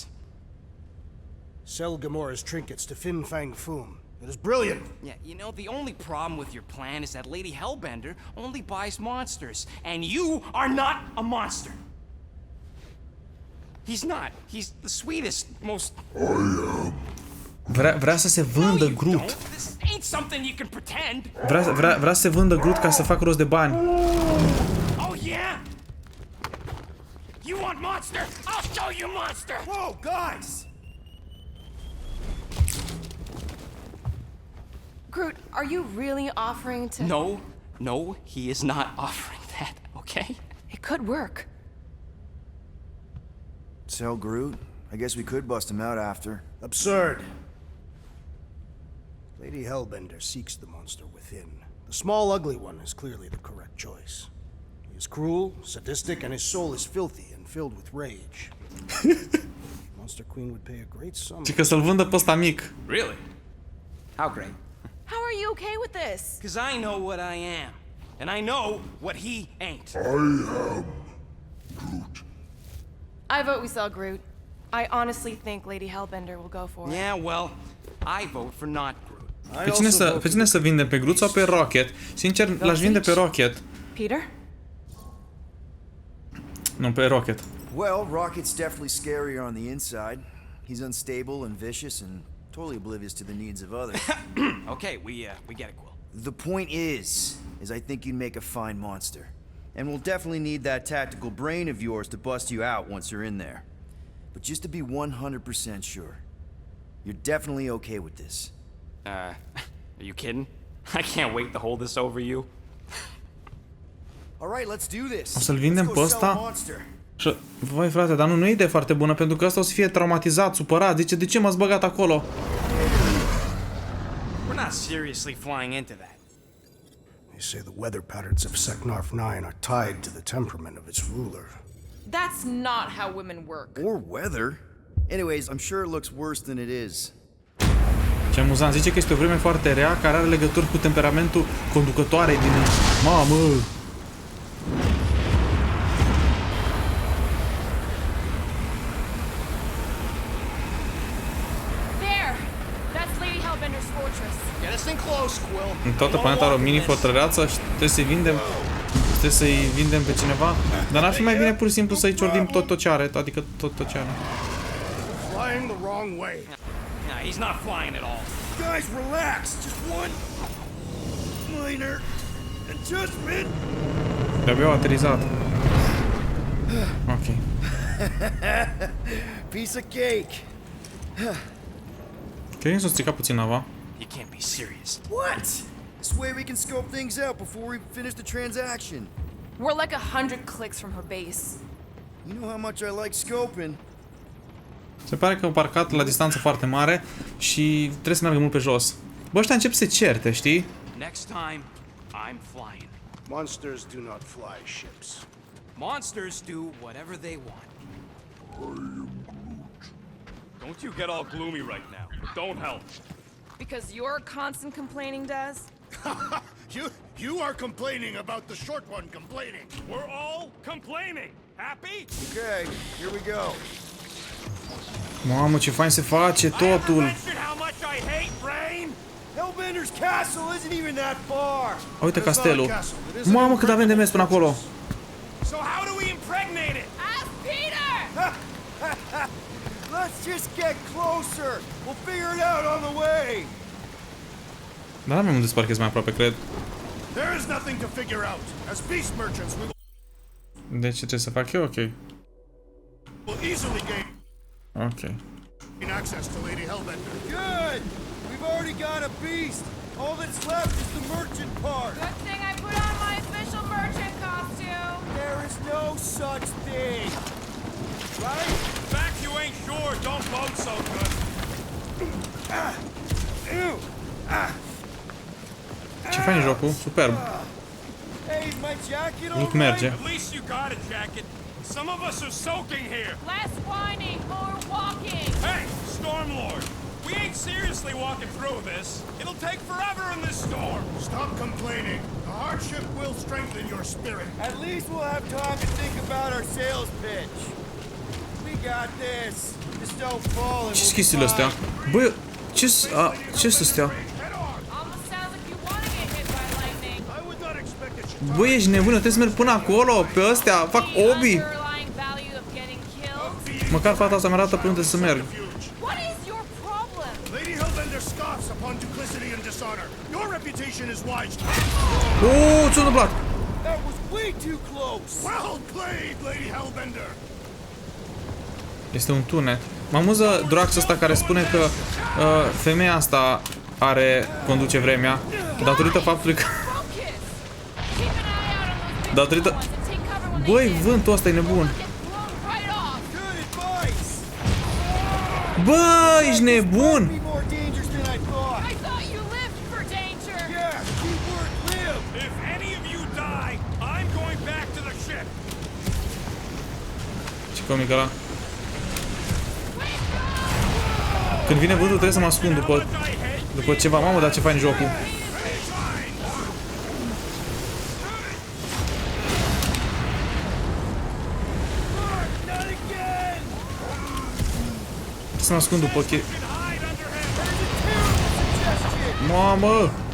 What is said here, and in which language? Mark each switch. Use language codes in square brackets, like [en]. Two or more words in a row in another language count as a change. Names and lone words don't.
[en] Sell Gamora's trinkets to Fin Fang Foom. It is brilliant. Yeah, you know, the only problem with your plan is that Lady Hellbender only buys monsters, and you are not a monster. He's not. He's the sweetest, most... [ro] Vrea să se vândă Groot. [en] This ain't something you can pretend. [ro] Vrea să se vândă Groot ca să facă rost de bani. [en] Oh yeah? You want monster? I'll show you monster! Whoa, guys! Groot, are you really offering to... No, he is not offering that, okay? It could work. Sell Groot? I guess we could bust him out after. Absurd. Lady Hellbender seeks the monster within. The small, ugly one is clearly the correct choice. He is cruel, sadistic, and his soul is filthy and filled with rage. Monster Queen would pay a great sum. [ro] Și că să-l vândă pe ăsta mic. [en] Really? How great? How are you okay with this? Because I know what I am. And I know what he ain't. I vote we sell Groot. I honestly think Lady Hellbender will go for it. Yeah, well, I vote for not Groot. [ro] Pe cine să vindem? Pe Groot sau pe Rocket? Sincer, l-aș vinde pe Rocket. Peter? Nu, pe Rocket. [en] Well, Rocket's definitely scarier on the inside. He's unstable and vicious and totally oblivious to the needs of others. Okay, we get it, Quill. The point is I think you'd make a fine monster. And we'll definitely need that tactical brain of yours to bust you out once you're in there. But just to be 100% sure, you're definitely okay with this. Are you kidding? I can't wait to hold this over you. All right, let's do this. [ro] O să-l vindem pe ăsta? Și, voi frate, dar nu e idee foarte bună, pentru că ăsta o să fie traumatizat, supărat, zice, de ce m-ați băgat acolo? [en] We're not seriously flying into that. They say the weather patterns of Seknarf 9 are tied to the temperament of its ruler. That's not how women work. Or weather. Anyways, I'm sure it looks worse than it is. [ro] Ce amuzant, zice că este o vreme foarte rea care are legături cu temperamentul conducătoarei din... Mamă! [en] There! That's Lady Hellbender's fortress. Get us in close, Quill. [ro] În toată planeta are o mini-fortăreață și trebuie să-i vindem... Trebuie să-i vindem pe cineva. Dar n-ar fi mai bine pur și simplu să-i ciordim tot ce are, adică tot ce are. [en] Flying the wrong way. Nah, he's not flying at all. Guys, relax. Just one minor adjustment. [ro] De-abia au aterizat. Ok. [en] Piece of cake. [ro] Cred că s-a stricat puțin nava. [en] You can't be serious. What? This way we can scope things out before we finish the transaction. We're like 100 clicks from her base. You know how much I like scoping. [ro] Se pare că au parcat la distanță foarte mare și trebuie să meargă mult pe jos. Bă, ăștia încep să se certe, știi? [en] Next time, I'm flying. Monsters do not fly ships. Monsters do whatever they want. Don't you get all gloomy right now. It don't help. Because your constant complaining does? You are complaining about the short one complaining. We're all complaining. Happy? Okay, here we go. [ro] Mamă, ce fain se face totul! [en] Hellbender's castle isn't even that far. [ro] Uite castelul. Mamă, cât avem de mers până acolo. [en] So how do we impregnate it? Ask Peter! Let's just get closer. We'll figure it out on the way. [ro] Dar n-avem unde să parchez mai aproape, cred. [en] There is nothing to figure out. As beast merchants, we [ro] Deci ce trebuie să fac eu? Ok. [en] will easily gain [ro] Ok. [en] access to Lady Hellbender. Good. We've already got a beast. All that's left is the merchant part. Good thing I put on my official merchant costume. There is no such thing. Right? In fact, you ain't sure. Don't vote so good. [ro] Ce fain e jocul? Superb. [en] Hey, is my jacket all Lut right? [ro] merge. [en] At least you got a jacket. Some of us are soaking here. Less whining, more walking. Hey, Stormlord, We ain't seriously walking through this. It'll take forever in this storm. Stop complaining. The hardship will strengthen your spirit. At least we'll have time to think about our sales pitch. We got this. Just don't fall and [ro] Ce-s [en] we'll [ro] chestiile [en] be [ro] astea? [en] fine. [ro] Bă, ce-s astea? [en] Almost sounds like you want to get hit by lightning. I would not expect it. [ro] Bă, ești nebună, trebuie să merg până acolo, pe astea, fac obi. [en] Underlying value of getting killed. [ro] Măcar fata asta mi-arată pe unde să merg. [en] What is your problem? Lady Hellbender scoffs upon duplicity and dishonor. Your reputation is wise. [ro] Ce-a întâmplat? [en] That was way too close. Well played, Lady Hellbender. [ro] Este un tunet. Mă amuză Drax ăsta care spune că femeia asta conduce vremea datorită faptului că datorită... Băi, vântul ăsta e nebun. Bă, ești nebun! [en] Be more dangerous than I thought. I thought you lived for danger. Yeah, keyword live. If any of you die, I'm going back to the ship. [ro] Ce comic ăla. Când vine vântul trebuie să mă ascund după ceva. Mamă, dar ce fain jocul. Să mă ascund după Mamă!